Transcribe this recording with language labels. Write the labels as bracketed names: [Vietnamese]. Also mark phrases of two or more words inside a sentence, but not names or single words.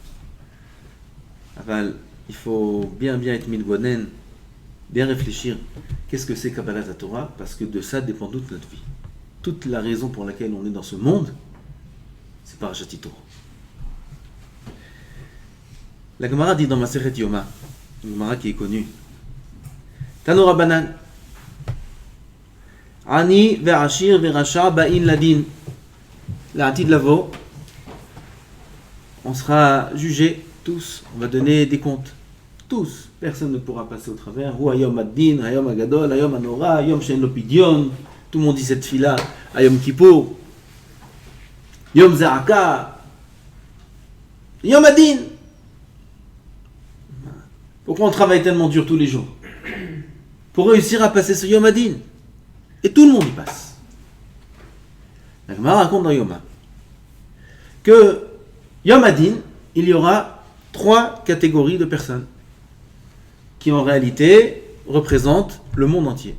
[French] Il faut bien être mitbonen, bien réfléchir. Qu'est-ce que c'est Kabbalat HaTorah? Parce que de ça dépend toute notre vie. Toute la raison pour laquelle on est dans ce monde, c'est Parashat Yitro. La Gemara dit dans Masechet Yoma, une Gemara qui est connue, [Hebrew] תנו רבנן, עני ועשיר ורשע באין לדין. לעתיד לבוא, [French] on sera jugés tous, on va donner des comptes. Tous, personne ne pourra passer au travers. [Hebrew] הוא היום הדין, היום הגדול, היום הנורא, היום שאין לו פדיון. [French] Tout le monde dit cette fila, [Hebrew] היום כיפור, יום זעקה, יום הדין. [French] Pourquoi on travaille tellement dur tous les jours? Pour réussir à passer ce [Hebrew] יום הדין. [French] Et tout le monde y passe. La Gemara raconte dans Yoma que [Hebrew] יום הדין, [French] il y aura 3 catégories de personnes qui en réalité représentent le monde entier.